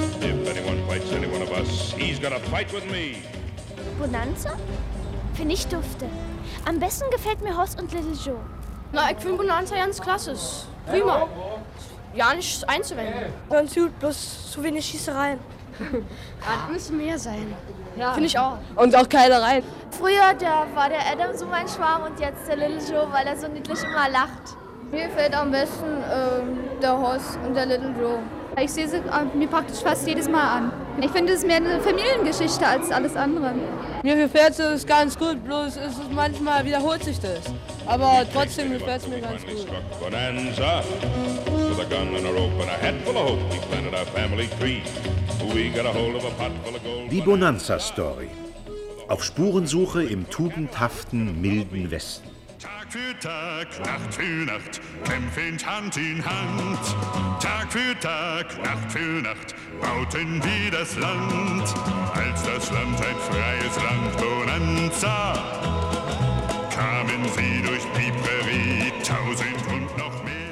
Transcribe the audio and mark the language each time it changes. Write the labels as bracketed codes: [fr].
[en] If anyone fights any one of us, he's got a fight with me. [de] Bonanza? Finde ich dufte. Am besten gefällt mir Hoss und Little Joe. Na, ich finde Bonanza ganz klasse. Prima. Ja, nichts einzuwenden. Ganz gut, bloß zu wenig Schießereien. Das müssen mehr sein. Ja. Finde ich auch. Und auch Keilereien. Früher war der Adam so mein Schwarm und jetzt der Little Joe, weil er so niedlich immer lacht. Mir gefällt am besten der Hoss und der Little Joe. Ich sehe sie mir praktisch fast jedes Mal an. Ich finde, es ist mehr eine Familiengeschichte als alles andere. Mir gefällt es ganz gut, bloß ist es manchmal wiederholt sich das. Aber trotzdem gefällt es mir ganz gut. [en] With a gun and a rope and a hat full of hope, we planted our family tree. We got a hold of a pot full of gold. [de] Die Bonanza-Story. Auf Spurensuche im tugendhaften, milden Westen. Tag für Tag, Nacht für Nacht, kämpfend Hand in Hand. Tag für Tag, Nacht für Nacht, bauten wir das Land. Als das Land ein freies Land Bonanza, kamen sie durch die Prärie, tausend und noch mehr.